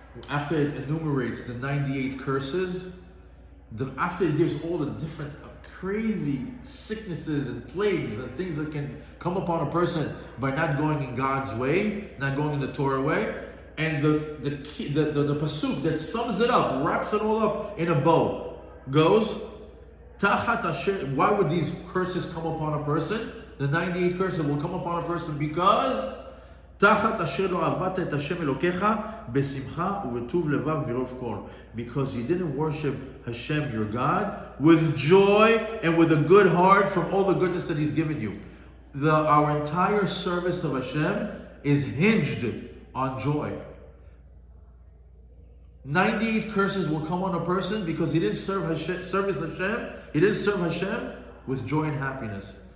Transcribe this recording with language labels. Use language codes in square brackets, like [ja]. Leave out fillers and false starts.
[en] after it enumerates the 98 curses, after it gives all the different crazy sicknesses and plagues and things that can come upon a person by not going in God's way, not going in the Torah way, and the pasuk that sums it up, wraps it all up in a bow, goes, [he] Tachat Asher. [en] Why would these curses come upon a person? The 98 curses will come upon a person because [he] תחת אשר לא עבדת את השם אלוקיך בשמחה ובטוב לבב מרוב כל. [en] Because you didn't worship Hashem, your God, with joy and with a good heart from all the goodness that He's given you. Our entire service of Hashem is hinged on joy. 98 curses will come on a person because he didn't serve Hashem, he didn't serve Hashem with joy and happiness.